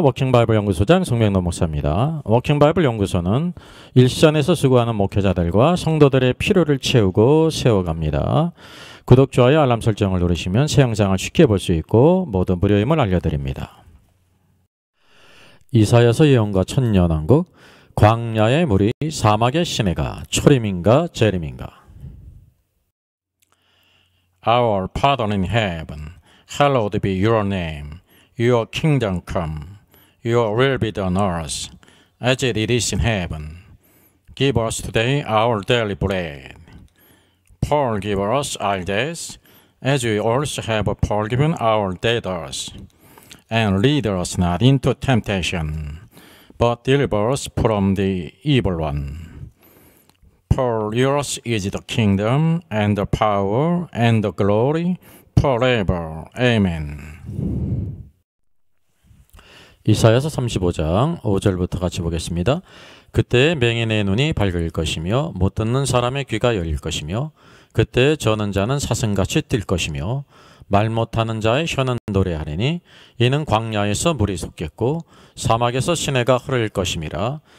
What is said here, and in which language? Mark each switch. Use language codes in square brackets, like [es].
[ko] 워킹바이블 연구소장 송명노 목사입니다. 워킹바이블 연구소는 일선에서 수고하는 목회자들과 성도들의 필요를 채우고 세워갑니다. 구독, 좋아요, 알람 설정을 누르시면 새 영상을 쉽게 볼 수 있고 모두 무료임을 알려드립니다. 이사야서 예언과 천년왕국. 광야의 물이 사막의 시내가 초림인가 재림인가. [en] Our Father in heaven, hallowed be your name. Your kingdom come. Your will be done on earth, as it is in heaven. Give us today our daily bread. Forgive us our debts, as we also have forgiven our debtors. And lead us not into temptation, but deliver us from the evil one. For yours is the kingdom, and the power, and the glory, forever. Amen. [ko] 이사야서 35장 5절부터 같이 보겠습니다. 그때 맹인의 눈이 밝을 것이며 못 듣는 사람의 귀가 열릴 것이며 그때 저는 자는 사슴같이 뛸 것이며 말 못하는 자의 혀는 노래하리니 이는 광야에서 물이 솟겠고 사막에서 시내가 흐를 것임이라.